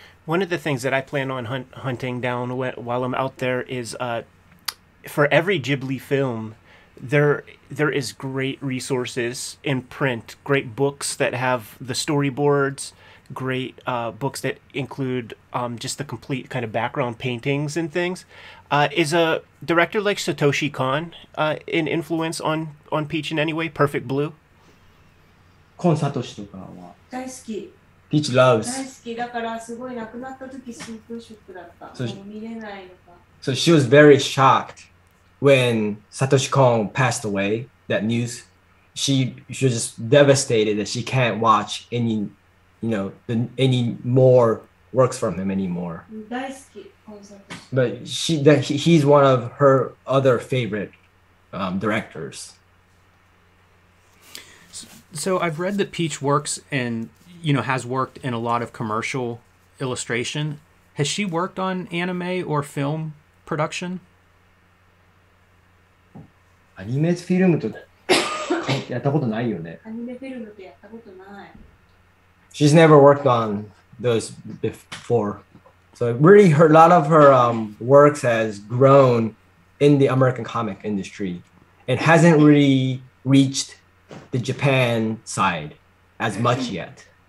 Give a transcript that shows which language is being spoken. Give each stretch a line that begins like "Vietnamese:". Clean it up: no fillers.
English: One of the things that I plan on hunting down while I'm out there is for every Ghibli film, there is great resources in print, great books that have the storyboards, great books that include just the complete kind of background paintings and things. Is a director like Satoshi Kon an influence on Peach in any way? Perfect Blue?
Japanese: コンサトシとかは大好き。
English: Peach loves.
Japanese: 大好きだからすごい亡くなった時スーパーショックだった。そうもう見れないのか。
English: So she was very shocked when Satoshi Kon passed away. That news, she was just devastated that she can't watch any, any more works from him anymore.
Japanese: 大好きコンサート。
English: But he's one of her other favorite directors. So I've read that Peach works and has worked in a lot of commercial illustration. Has she worked on anime or film production?
Japanese: アニメフィルムとやったことないよね。アニメフィルムってやったことない。
English: She's never worked on those before. So really, a lot of her works has grown in the American comic industry and hasn't really reached the Japan side as much yet.